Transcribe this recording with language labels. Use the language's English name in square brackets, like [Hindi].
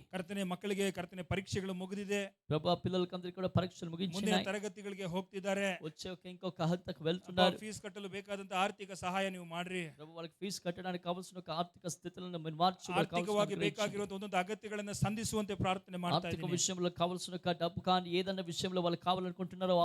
[Kannada] ಕರ್ತನೆ ಮಕ್ಕಳಿಗೆ ಕರ್ತನೆ ಪರೀಕ್ಷೆಗಳು ಮುಗಿದಿದೆ. [Telugu] ప్రభా పిల్లలకందరికీ కూడా పరీక్షలు [Kannada] ಮುಂದಿನ [Telugu] ముగించినాయి. [Kannada] ತರಗತಿಗಳಿಗೆ ಹೋಗ್ತಿದ್ದಾರೆ. [Telugu] వచ్చే ఇంకొక హంతకు వెళ్తున్నారు. [Kannada] ಫೀಸ್ ಕಟ್ಟಲು ಬೇಕಾದಂತ ಆರ್ಥಿಕ ಸಹಾಯ ನೀವು ಮಾಡ್ರಿ. [Telugu] ప్రభు వాళ్ళకి ఫీజు కట్టడానికి కావాల్సిన ఒక ఆర్థిక స్థితులను మీరు మార్చి [Kannada] ಆರ್ಥಿಕವಾಗಿ ಬೇಕಾಗಿರುವಂತ ಒಂದೊಂದು ಅಗತ್ಯಗಳನ್ನ ಸಂಧಿಸುವಂತೆ ಪ್ರಾರ್ಥನೆ ಮಾಡ್ತಾ [Telugu] ఆర్థిక [Kannada] ಇದ್ದೀನಿ. [Telugu] విషయంలో కావాల్సిన ఒక డబ్బు కానీ ఏదన్నా విషయంలో వాళ్ళకి కావాలనుకుంటున్నారో ఆ